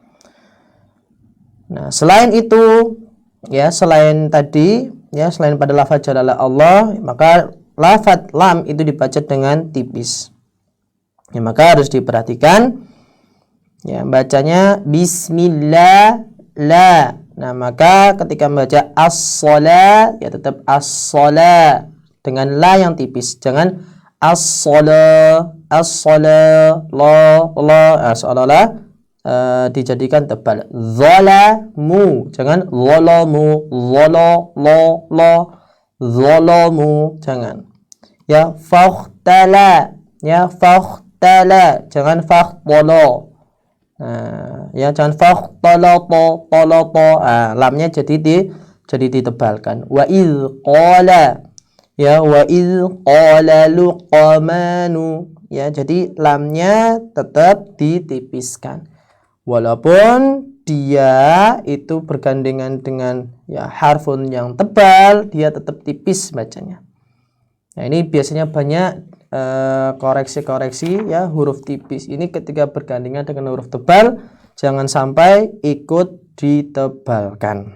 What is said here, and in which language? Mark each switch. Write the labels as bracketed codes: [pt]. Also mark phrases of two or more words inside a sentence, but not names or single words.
[id] Nah, selain itu, ya, selain tadi, ya, selain pada lafaz jalalah Allah, maka lafaz lam itu dibaca dengan tipis. Ya, maka harus diperhatikan, ya, bacanya bismillah la. Nah, maka ketika membaca as-sala, ya tetap as-sala dengan la yang tipis. Jangan as-sala, as-sala, la, as-sala dijadikan tebal. Zalamu, jangan zalamu, la, zalamu, jangan. Ya, fakhtala, ya, fakhtala, jangan fakhtala. Ya, jangan fakhtalato, lamnya jadi ditebalkan. [ar] Wa idz qala, ya, wa idz qala luqmanu, ya, [id] jadi lamnya tetap ditipiskan walaupun dia itu bergandengan dengan, ya, harfun yang tebal, dia tetap tipis bacanya. Nah, ini biasanya banyak koreksi-koreksi, ya, huruf tipis ini ketika bergandengan dengan huruf tebal jangan sampai ikut ditebalkan.